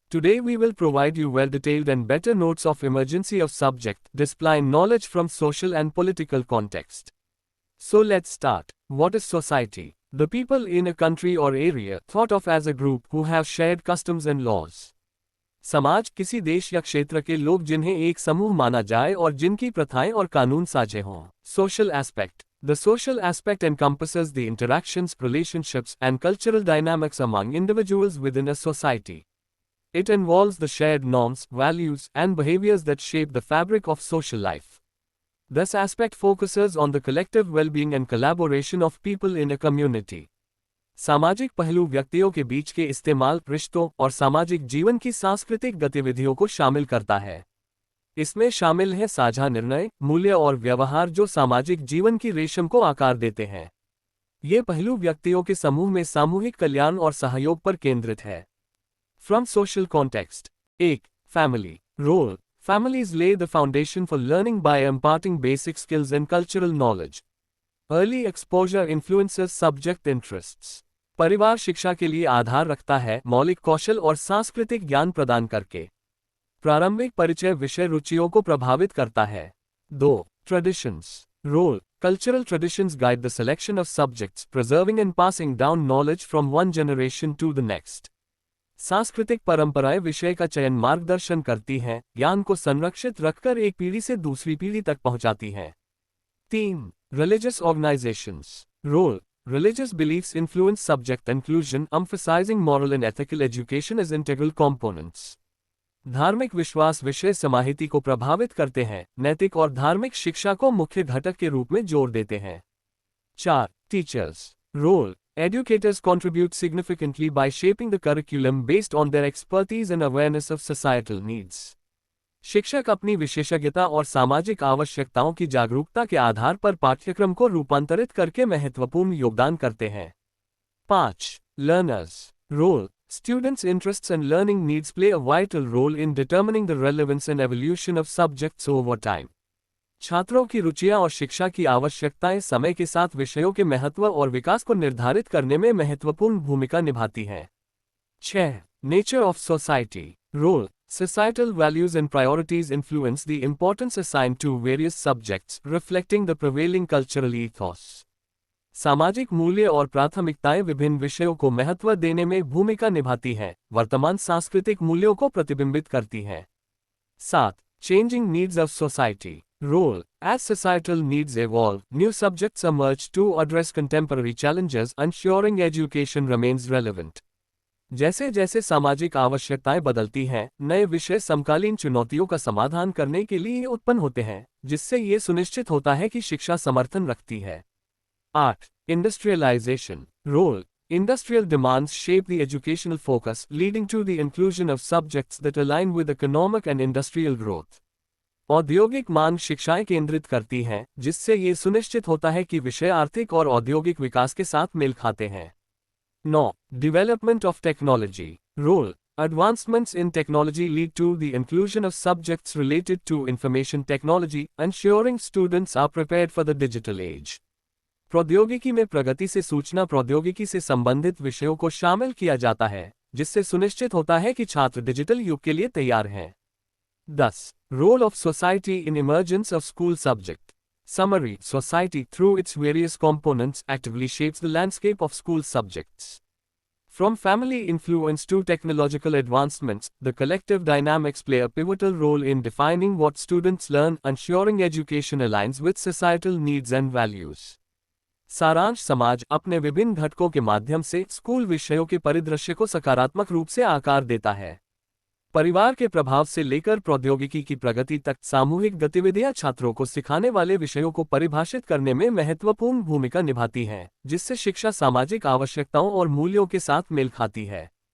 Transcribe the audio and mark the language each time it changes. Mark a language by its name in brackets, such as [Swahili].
[English] Today we will provide you well-detailed and better notes of emergency of subject, displaying knowledge from social and political context. So let's start. What is society? The people in a country or area, thought of as a group who have shared customs and laws. [Hindi] समाज किसी देश या क्षेत्र के लोग जिन्हें एक समूह माना जाए और जिनकी प्रथाएं और कानून साझे हों. [English] Social aspect. The social aspect encompasses the interactions, relationships, and cultural dynamics among individuals within a society. It involves the shared norms, values, and behaviors that shape the fabric of social life. This aspect focuses on the collective well-being and collaboration of people in a community. [Hindi] सामाजिक पहलू व्यक्तियों के बीच के इस्तेमाल, रिश्तों और सामाजिक जीवन की सांस्कृतिक गतिविधियों को शामिल करता है. इसमें शामिल है साझा निर्णय, मूल्य और व्यवहार जो सामाजिक जीवन की रेशम को आकार देते हैं. ये पहलू व्यक्तियों के समूह में सामूहिक कल्याण और सहयोग पर केंद्रित है. [English] From social context. 1. Family. Role. Families lay the foundation for learning by imparting basic skills and cultural knowledge. Early exposure influences subject interests. [Hindi] परिवार शिक्षा के लिए आधार रखता है, मौलिक कौशल और सांस्कृतिक ज्ञान प्रदान करके. प्रारंभिक परिचय विषय रुचियों को प्रभावित करता है. [English] 2. Traditions. Role. Cultural traditions guide the selection of subjects, preserving and passing down knowledge from one generation to the next. [Hindi] सांस्कृतिक परंपराएं विषय का चयन मार्गदर्शन करती हैं, ज्ञान को संरक्षित रखकर एक पीढ़ी से दूसरी पीढ़ी तक पहुंचाती हैं. [English] 3. Religious organizations. Role. Religious beliefs influence subject inclusion, emphasizing moral and ethical education as integral components. [Hindi] धार्मिक विश्वास विषय समाहिति को प्रभावित करते हैं, नैतिक और धार्मिक शिक्षा को मुख्य घटक के रूप में जोड़ देते हैं. [English] 4. Teachers. Role. Educators contribute significantly by shaping the curriculum based on their expertise and awareness of societal needs. [Hindi] शिक्षक अपनी विशेषज्ञता और सामाजिक आवश्यकताओं की जागरूकता के आधार पर पाठ्यक्रम को रूपांतरित करके महत्वपूर्ण योगदान करते हैं. [English] 5. Learners. Role. Students' interests and learning needs play a vital role in determining the relevance and evolution of subjects over time. [Hindi] छात्रों की रुचियां और शिक्षा की आवश्यकताएं समय के साथ विषयों के महत्व और विकास को निर्धारित करने में महत्वपूर्ण भूमिका निभाती हैं. [English] 6. Nature of society. Role. Societal values and priorities influence the importance assigned to various subjects, reflecting the prevailing cultural ethos. [Hindi] सामाजिक मूल्य और प्राथमिकताएं विभिन्न विषयों को महत्व देने में भूमिका निभाती हैं, वर्तमान सांस्कृतिक मूल्यों को प्रतिबिंबित करती हैं. [English] 7. Changing needs of society. Role. As societal needs evolve, new subjects emerge to address contemporary challenges, ensuring education remains relevant. [Hindi] जैसे जैसे सामाजिक आवश्यकताएं बदलती हैं, नए विषय समकालीन चुनौतियों का समाधान करने के लिए उत्पन्न होते हैं, जिससे ये सुनिश्चित होता है कि शिक्षा समर्थन रखती है. [English] 8. Industrialization. Role. Industrial demands shape the educational focus, leading to the inclusion of subjects that align with economic and industrial growth. [Hindi] औद्योगिक मांग शिक्षाएं केंद्रित करती हैं, जिससे ये सुनिश्चित होता है कि विषय आर्थिक और औद्योगिक विकास के साथ मेल खाते हैं. [English] 9. Development of technology. Role. Advancements in technology lead to the inclusion of subjects related to information technology, ensuring students are prepared for the digital age. [Hindi] प्रौद्योगिकी में प्रगति से सूचना प्रौद्योगिकी से संबंधित विषयों को शामिल किया जाता है, जिससे सुनिश्चित होता है कि छात्र डिजिटल युग के लिए तैयार हैं. [English] 10. Role of society in emergence of school subject. Summary. Society, through its various components, actively shapes the landscape of school subjects. From family influence to technological advancements, the collective dynamics play a pivotal role in defining what students learn, ensuring education aligns with societal needs and values. [Hindi] सारांश. समाज अपने विभिन्न घटकों के माध्यम से school विषयों के परिदृश्य को सकारात्मक रूप से आकार देता है. परिवार के प्रभाव से लेकर प्रौद्योगिकी की प्रगति तक सामूहिक गतिविधियां छात्रों को सिखाने वाले विषयों को परिभाषित करने में महत्वपूर्ण भूमिका निभाती हैं, जिससे शिक्षा सामाजिक आवश्यकताओं और मूल्यों के साथ मेल खाती है.